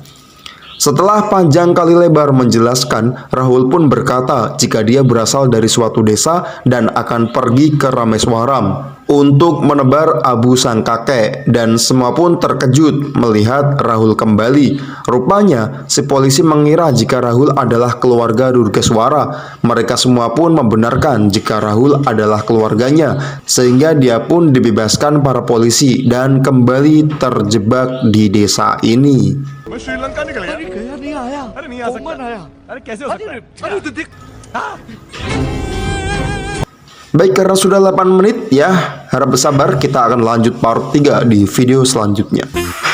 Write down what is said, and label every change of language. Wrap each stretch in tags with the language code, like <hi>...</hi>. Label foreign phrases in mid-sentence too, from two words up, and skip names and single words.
<id>Setelah panjang kali lebar menjelaskan, Rahul pun berkata jika dia berasal dari suatu desa dan akan pergi ke Rameswaram untuk menebar abu sang kakek, dan semua pun terkejut melihat Rahul kembali. Rupanya si polisi mengira jika Rahul adalah keluarga Durgeswara. Mereka semua pun membenarkan jika Rahul adalah keluarganya, sehingga dia pun dibebaskan para polisi dan kembali terjebak di desa ini.</id> <hi>मैं श्रीलंका निकल गया नहीं आया अरे नहीं आ सकता अरे कैसे हो सकता है</hi> <id>Baik, karena sudah 8 menit ya, harap bersabar, kita akan lanjut part 3 di video selanjutnya.</id>